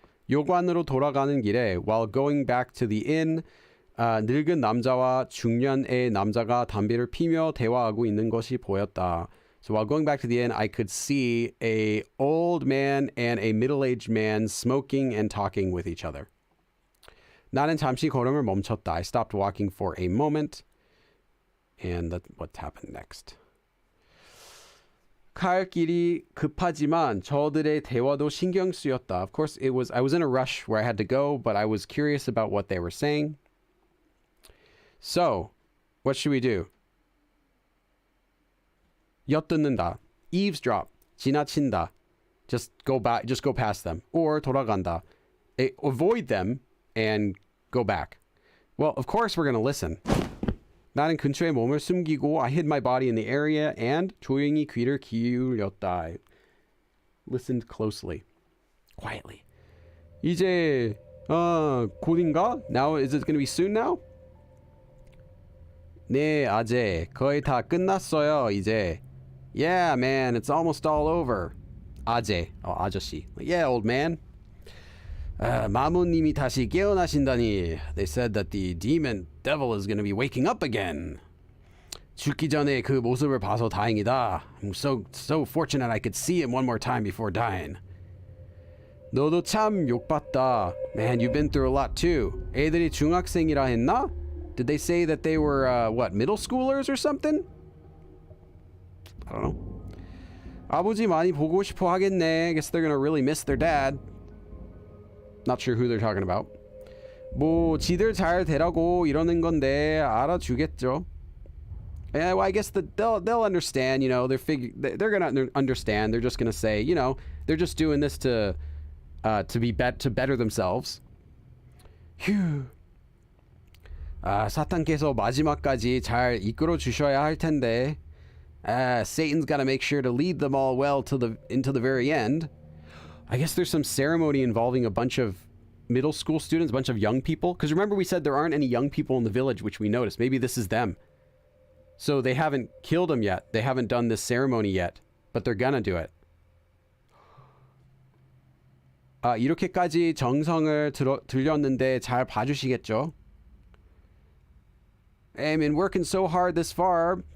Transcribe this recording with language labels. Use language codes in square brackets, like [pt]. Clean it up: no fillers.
[ko] 요관으로 돌아가는 길에, [en] while going back to the inn, [ko] 늙은 남자와 중년의 남자가 담배를 피며 대화하고 있는 것이 보였다. [en] So while going back to the inn, I could see a old man and a middle-aged man smoking and talking with each other. [ko] 나는 잠시 걸음을 멈췄다. [en] I stopped walking for a moment. And what happened next? [ko] 갈 길이 급하지만 저들의 대화도 신경 쓰였다. [en] Of course, I was in a rush where I had to go, but I was curious about what they were saying. So, what should we do? [ko] 엿듣는다, [en] eavesdrop, [ko] 지나친다, [en] just go past them, or [ko] 돌아간다, [en] avoid them and go back. Well, of course we're going to listen. [ko] 나는 근처에 몸을 숨기고 [en] I hid my body in the area and [ko] 조용히 귀를 기울였다. [en] I listened closely, quietly. [ko] 이제 곧인가? [en] Now is it going to be soon now? [ko] 네, 아재. 거의 다 끝났어요, 이제. [en] Yeah, man, it's almost all over. [ko] 아재. 아저씨. [en] Yeah, old man. [ko] 마모님이 다시 깨어나신다니. [en] They said that the devil is going to be waking up again. [ko] 죽기 전에 그 모습을 봐서 다행이다. [en] I'm so fortunate I could see him one more time before dying. [ko] 너도 참 욕봤다. [en] Man, you've been through a lot too. [ko] 애들이 중학생이라 했나? [en] Did they say that they were, middle schoolers or something? I don't know. [ko] 아버지 많이 보고 싶어 하겠네. [en] I guess they're gonna really miss their dad. Not sure who they're talking about. [ko] 뭐 지들 잘 되라고 이러는 건데 알아주겠죠. [en] Yeah, well, I guess they'll understand. They're gonna understand. They're just gonna say, they're just doing this to better themselves. 휴. [ko] 사탄께서 마지막까지 잘 이끌어 주셔야 할 텐데. [en] Satan's got to make sure to lead them all well into the very end. I guess there's some ceremony involving a bunch of middle school students, a bunch of young people. Because remember we said there aren't any young people in the village, which we noticed. Maybe this is them. So they haven't killed him yet. They haven't done this ceremony yet. But they're gonna do it. [ko] 이렇게까지 정성을 들였는데 잘 봐주시겠죠? [en] I've been working so hard this far.